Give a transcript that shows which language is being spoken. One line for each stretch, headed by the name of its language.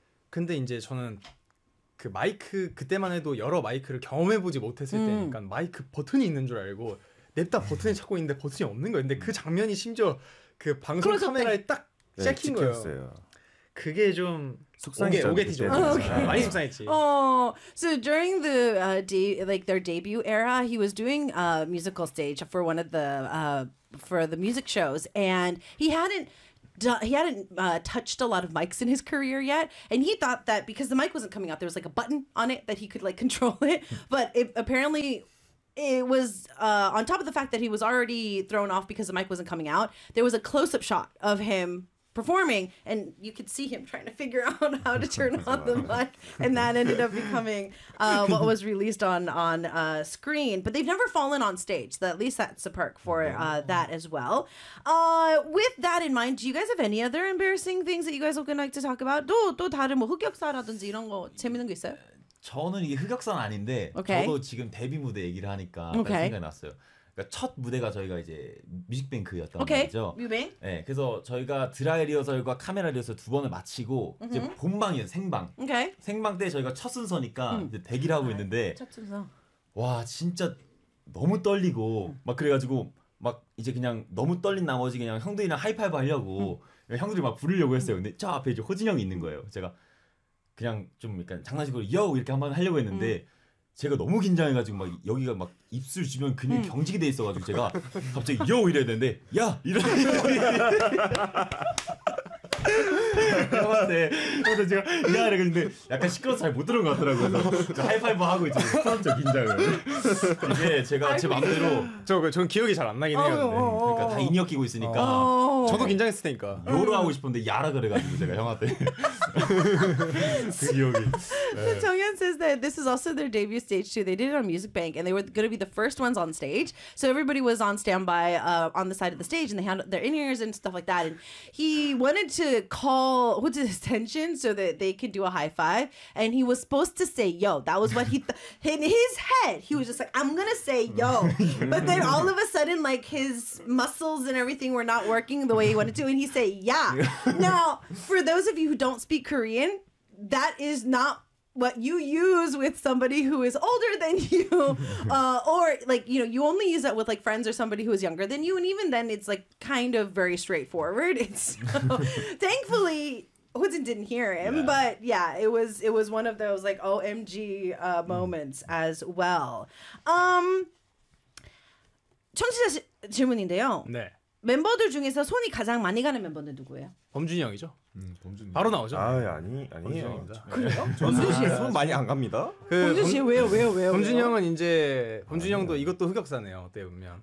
Korean: 근데 이제 저는 그 마이크 그때만 해도 여러 마이크를 경험해보지 못했을 때니까 마이크 버튼이 있는 줄 알고 냅다 버튼을 찾고 있는데 버튼이 없는 거예요. 근데 그 장면이 심지어 그 방송 카메라에 딱 찍힌 거예요. 그게 좀 속상했죠. 많이 속상했지.
English: So during the like their debut era, he was doing a musical stage for one of the for the music shows, and he hadn't he hadn't touched a lot of mics in his career yet, and he thought that because the mic wasn't coming out, there was like a button on it that he could like control it. But it, apparently, it was on top of the fact that he was already thrown off because the mic wasn't coming out. There was a close-up shot of him performing, and you could see him trying to figure out how to turn on the mic, and that ended up becoming what was released on screen. But they've never fallen on stage, so at least that's a perk for that as well. With that in mind, do you guys have any other embarrassing things that you guys would like to talk about?
Korean: 또 다른 뭐 흑역사라든지 이런 거 재밌는 거 있어요? 저는 이게 흑역사는 아닌데 저도 지금 데뷔 무대 얘기를 하니까 생각이 났어요. 첫 무대가 저희가 이제 뮤직뱅크였던 거죠. 뮤뱅. 네, 그래서 저희가 드라이 리허설과 카메라 리허설 두 번을 마치고 이제 본방이에요, 생방. 생방 때 저희가 첫 순서니까 이제 대기를 하고 있는데. 첫 순서. 와, 진짜 너무 떨리고 막 그래가지고 막 이제 그냥 너무 떨린 나머지 그냥 형들이랑 하이파이브 하려고 형들이 막 부르려고 했어요. 근데 저 앞에 이제 호진 형이 있는 거예요. 제가 그냥 좀 약간 장난식으로 요 이렇게 한번 하려고 했는데. 제가 너무 긴장해가지고 막 여기가 막 입술 주변 근육 경직이 돼 있어가지고 제가 갑자기 요 이래야 되는데 야 이러는데 그래서 제가 야 이래 근데 약간 시끄러워서 잘 못 들은 것 같더라고요. 그래서 하이파이브 하고 이제 스타운적 긴장을 이게 제가 제 마음대로 저는 기억이 잘 안 나긴 해요. 그러니까 다 인이어 끼고 있으니까 저도 긴장했을 테니까 요로 하고 싶은데 야라 그래가지고 제가 형한테
English: So Tonghyun says that this is also their debut stage too. They did it on Music Bank, and they were going to be the first ones on stage. So everybody was on standby on the side of the stage, and they had their in-ears and stuff like that. And he wanted to call Hoja's attention so that they could do a high five. And he was supposed to say yo. That was what he in his head. He was just like, I'm going to say yo. But then all of a sudden, like, his muscles and everything were not working the way he wanted to. And he said, yeah. Now, for those of you who don't speak Korean, that is not what you use with somebody who is older than you, or like, you know, you only use that with like friends or somebody who is younger than you, and even then it's like kind of very straightforward. It's thankfully Hoojin didn't hear him, but yeah, it was one of those like OMG moments as well.
Korean: 청취자 질문인데요. 네. 멤버들 중에서 손이 가장 많이 가는 멤버는 누구예요? 범준이 형이죠. 범준이 바로 나오죠. 아니에요. 그래요? 범준 씨 손 많이 안 갑니다. 그 범준 씨 왜요? 범준 형은 이제 범준 형도 이것도 흑역사네요. 어때 보면.